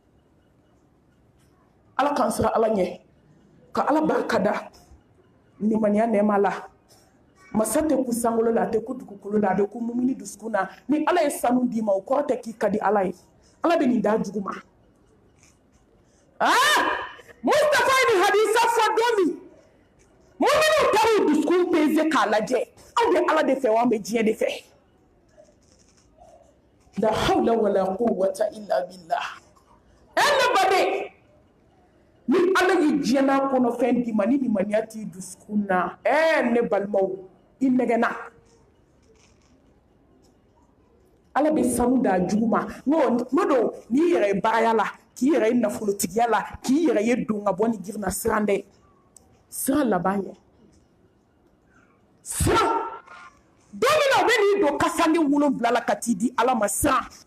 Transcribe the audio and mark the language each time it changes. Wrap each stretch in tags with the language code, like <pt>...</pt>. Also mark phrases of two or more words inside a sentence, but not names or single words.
<bm>ala k'an sira ala ɲɛ ka ala barika da nimaniya nɛɛma la masa tɛ ku sankolo la a tɛ ku dugukolo la a bɛ ku mumini dusukun na ni ala ye sanu d'i ma o kɔrɔ tɛ k'i ka di ala ye ala bɛ nin da jugu ma Mustafa ye nin hadisa fɔ don min muminu taru dusukun peze k'a lajɛ aw bɛ ala de fɛ wa an bɛ diɲɛ de fɛ</bm> <ar>لا حول ولا قوة إلا بالله</ar> <bm>everybody ni ala yi diɲɛna kɔnɔ fɛn di ma ni nimaniya t'i dusukun na ne balimaw i nɛgɛnna ala bɛ sanu da jugu ma kuma dɔw n'i yɛrɛ ye baaraya la k'i yɛrɛ ye nafolotigiya la k'i yɛrɛ ye don ka bɔ ni girinna siran dɛ siran laban ye siran don min na u bɛ n'i don kasani 7 la ka t'i di ala ma siran</bm>